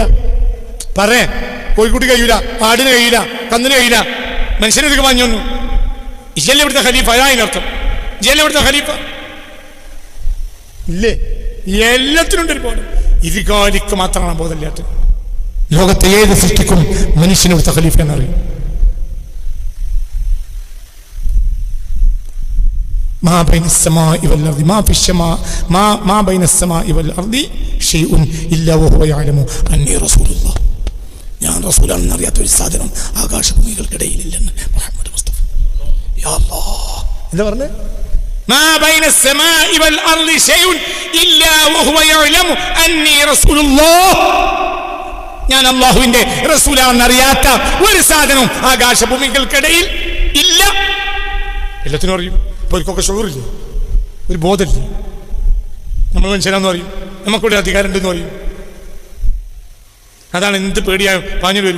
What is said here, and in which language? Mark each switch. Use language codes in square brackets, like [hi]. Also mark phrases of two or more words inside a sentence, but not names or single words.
[ml] പറയാ കോഴിക്കുട്ടി കഴിയില്ല, ആടിന് കഴിയില്ല, കന്നിന് കഴിയില്ല, മനുഷ്യനൊക്കെ പാഞ്ഞു വന്നു. ഇജല്ല ഇവിടുത്തെ ഖലീഫ, അതാ അതിനർത്ഥം. ഇജല്ല ഇവിടുത്തെ ഖലീഫ ഇല്ലേ? എല്ലാത്തിനുണ്ട് ഒരു ബോധം. ഇരുകാലിക്ക് മാത്രമാണ് ബോധമില്ലാത്ത. ലോകത്തെ ഏത് സൃഷ്ടിക്കും മനുഷ്യനിവിടുത്തെ ഖലീഫ എന്നറിയും. [ar] ما بين السماء والأرض ما في السماء ما بين السماء والأرض شيء إلا وهو يعلم أني رسول الله. [ml] ഞാൻ റസൂലാണെന്ന് അറിയാത്ത ഒരു സാധനം ആകാശഭൂമികൾക്കിടയിലില്ലെന്ന് മുഹമ്മദ് മുസ്തഫ. [ar] يا الله, [ml] എന്താ പറഞ്ഞേ? [ar] ما بين السماء والأرض شيء إلا وهو يعلم أني رسول الله. [ml] ഞാൻ അല്ലാഹുവിന്റെ റസൂലാണെന്ന് അറിയാത്ത ഒരു സാധനം ആകാശഭൂമികൾക്കിടയിൽ ഇല്ല. എല്ലാത്തിനും അറിയും. ഇപ്പോൾ അവർക്കൊക്കെ ഷുഗറില്ലേ, ഒരു ബോധമില്ലേ? നമ്മൾ മനുഷ്യനാന്ന് പറയും, നമുക്കൊരു അധികാരം ഉണ്ടെന്ന് പറയും. അതാണ് എന്ത് പേടിയായും പാഞ്ഞു വരും.